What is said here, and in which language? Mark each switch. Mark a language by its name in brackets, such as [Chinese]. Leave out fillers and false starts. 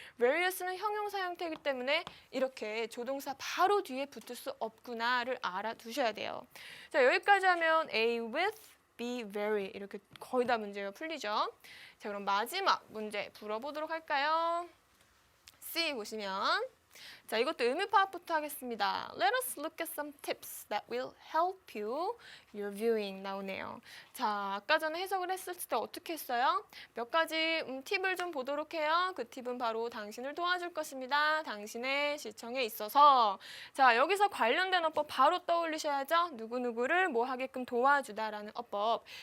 [Korean] various는 형용사 형태이기 때문에 이렇게 조동사 바로 뒤에 붙을 수 없구나를 알아두셔야 돼요. 자, 여기까지 하면 A with, B very 이렇게 거의 다 문제가 풀리죠. 자, 그럼 마지막 문제 풀어보도록 할까요? C 보시면 자, 이것도 의미 파악부터 하겠습니다. [English] Let us look at some tips that will help you your viewing [Korean] 나오네요. 자, 아까 전에 해석을 했을 때 어떻게 했어요? 몇 가지 팁을 좀 보도록 해요. 그 팁은 바로 당신을 도와줄 것입니다. 당신의 시청에 있어서. 자, 여기서 관련된 어법 바로 떠올리셔야죠. 누구누구를 뭐 하게끔 도와주다라는 어법.